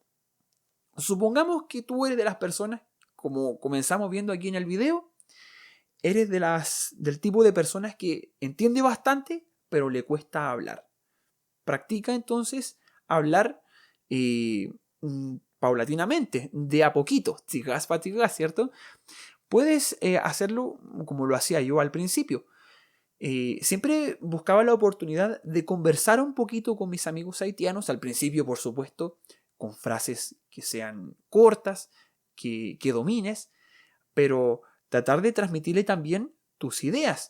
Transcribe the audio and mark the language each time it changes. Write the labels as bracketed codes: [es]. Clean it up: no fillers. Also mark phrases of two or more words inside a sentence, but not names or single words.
[es] Supongamos que tú eres de las personas, como comenzamos viendo aquí en el video, eres del tipo de personas que entiende bastante, pero le cuesta hablar. Practica entonces hablar paulatinamente, de a poquito, [ht] tigas para tigas, [es] ¿cierto? Puedes hacerlo como lo hacía yo al principio. Siempre buscaba la oportunidad de conversar un poquito con mis amigos haitianos, al principio, por supuesto, con frases que sean cortas, que domines, pero tratar de transmitirle también tus ideas.